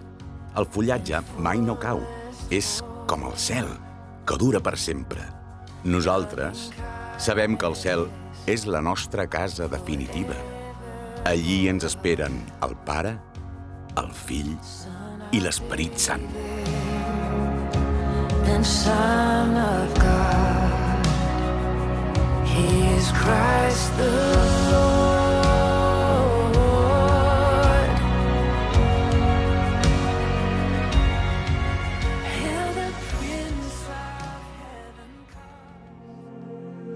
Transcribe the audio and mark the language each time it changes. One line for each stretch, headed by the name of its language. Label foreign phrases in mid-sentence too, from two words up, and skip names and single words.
Catalan: El fullatge mai no cau. És com el cel, que dura per sempre. Nosaltres sabem que el cel és la nostra casa definitiva. Allí ens esperen el Pare, el Fill i l'Esperit Sant.
English: And Son of God, He is Christ the Lord. Hail the Prince of Heaven comes.